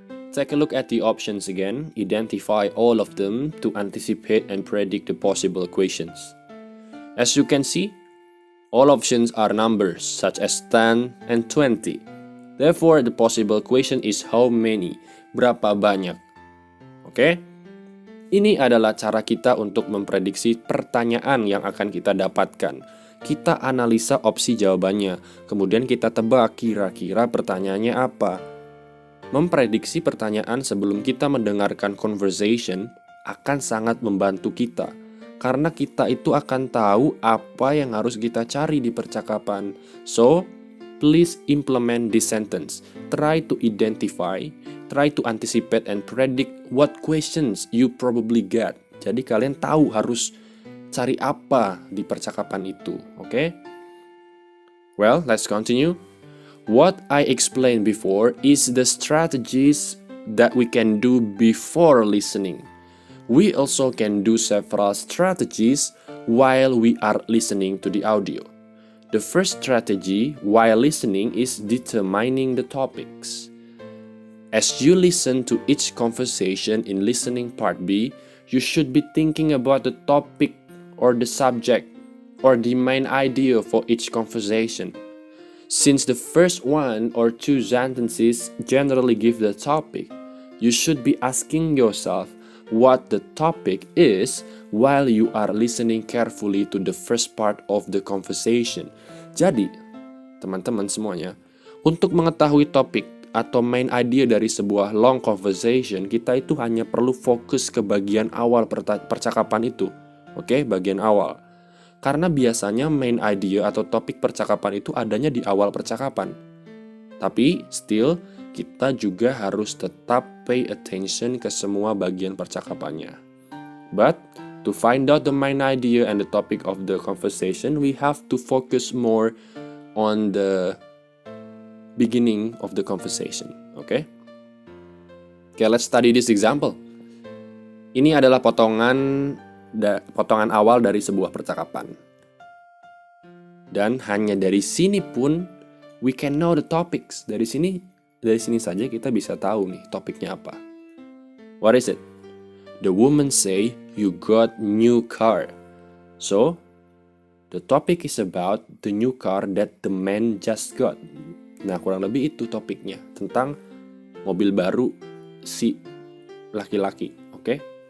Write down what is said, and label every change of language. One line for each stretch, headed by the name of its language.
English: Take a look at the options again. Identify all of them to anticipate and predict the possible questions. As you can see, all options are numbers such as 10 and 20. Therefore, the possible question is how many?
Indonesian: Berapa banyak? Okay? Ini adalah cara kita untuk memprediksi pertanyaan yang akan kita dapatkan. Kita analisa opsi jawabannya, kemudian kita tebak kira-kira pertanyaannya apa. Memprediksi pertanyaan sebelum kita mendengarkan conversation akan sangat membantu kita, karena kita itu akan tahu apa yang harus kita cari di percakapan.
English: So, please implement this sentence. Try to identify, try to anticipate and predict what questions you probably get.
Indonesian: Jadi kalian tahu harus cari apa di percakapan itu, okay?
English: Well, let's continue. What I explained before is the strategies that we can do before listening. We also can do several strategies while we are listening to the audio. The first strategy while listening is determining the topics. As you listen to each conversation in listening part B, you should be thinking about the topic or the subject or the main idea for each conversation. Since the first one or two sentences generally give the topic, you should be asking yourself what the topic is while you are listening carefully to the first part of the conversation.
Indonesian: Jadi, teman-teman semuanya, untuk mengetahui topik atau main idea dari sebuah long conversation, kita itu hanya perlu fokus ke bagian awal percakapan itu. Oke, bagian awal. Karena biasanya main idea atau topik percakapan itu adanya di awal percakapan. Tapi, still, kita juga harus tetap
English: pay attention
Indonesian: ke semua bagian percakapannya.
English: But, to find out the main idea and the topic of the conversation, we have to focus more on the beginning of the conversation. Okay, let's study this example.
Indonesian: Ini adalah potongan awal dari sebuah percakapan. Dan hanya dari sini pun
English: we can know the topics.
Indonesian: Dari sini saja kita bisa tahu nih topiknya apa.
English: What is it? The woman say you got new car. So, the topic is about the new car that the man just got.
Indonesian: Nah, kurang lebih itu topiknya, tentang mobil baru si laki-laki, okay?